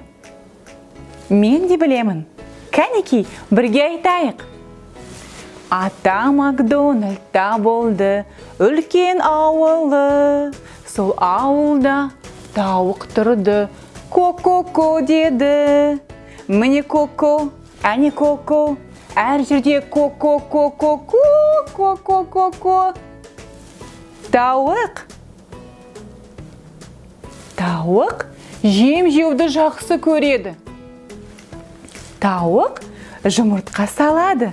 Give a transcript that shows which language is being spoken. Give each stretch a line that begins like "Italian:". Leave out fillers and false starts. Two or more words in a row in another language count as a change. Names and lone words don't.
Kazakh: Мен де білемін. Кәнекей, бірге айтайық. Ата Макдональдта болды үлкен ауылы. Сол ауылда тауық тұрды. Ко-ко-ко деді. Міне ко-ко, әне ко-ко. Әр жерде ко-ко-ко-ко. Ко-ко-ко-ко. Тауық. Тауық жем жеуді жақсы көреді. Тауық жұмыртқа салады.